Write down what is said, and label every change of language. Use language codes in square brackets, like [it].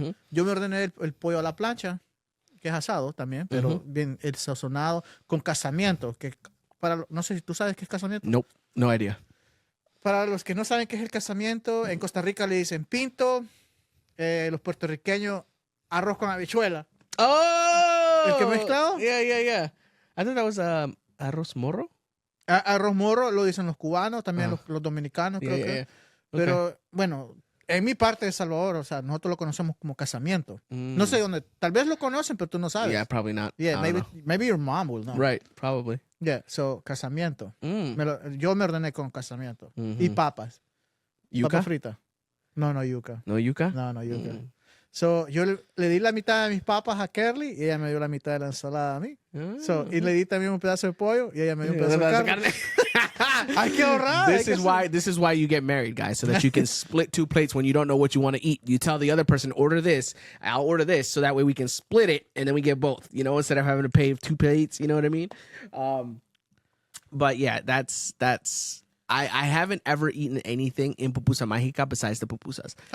[es] Yo me ordené el pollo a la plancha, que es asado también, pero bien el sazonado con casamiento, que no sé si tú sabes qué es casamiento. [en] Nope, no idea. [es] Para los que no saben qué es el casamiento, en Costa Rica le dicen pinto, los puertorriqueños arroz con habichuela. Oh! ¿El que mezclado? [en] Yeah. I thought that was arroz morro. [es] Arroz morro lo dicen los cubanos, también los dominicanos, creo que. [en] Yeah. [es] Pero bueno, en mi parte de Salvador, o sea, nosotros lo conocemos como casamiento. No sé dónde, tal vez lo conocen, pero tú no sabes. [en] Yeah, probably not. Yeah, maybe your mom will know. Right, probably. Yeah, so casamiento. [es] Yo me ordené con casamiento. Y papas. ¿Yuca? Papa frita. No yuca. ¿No yuca? No yuca. So, yo le di la mitad de mis papas a Kerly y ella me dio la mitad de la ensalada a mí. So, y le di también un pedazo de pollo y ella me dio un pedazo de carne. Hay que ahorrar. [en] This is why you get married, guys, so that you can split two plates when you don't know what you want to eat. You tell the other person, order this, I'll order this, so that way we can split it and then we get both, instead of having to pay 2 plates, you know what I mean? But yeah, that's I haven't ever eaten anything in Pupusa Mágica besides the pupusas.